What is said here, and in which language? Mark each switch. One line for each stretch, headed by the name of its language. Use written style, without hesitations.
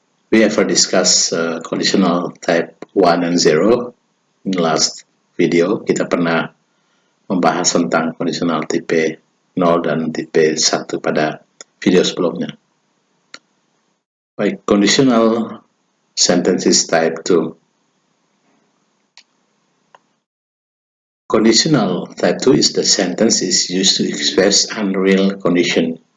English: We ever discuss conditional type 1 and 0 in the last video.
Indonesian: Kita pernah membahas tentang conditional tipe 0 dan tipe 1 pada video sebelumnya. Baik,
English: conditional sentences type 2. Conditional type 2 is the sentence is used to express unreal condition.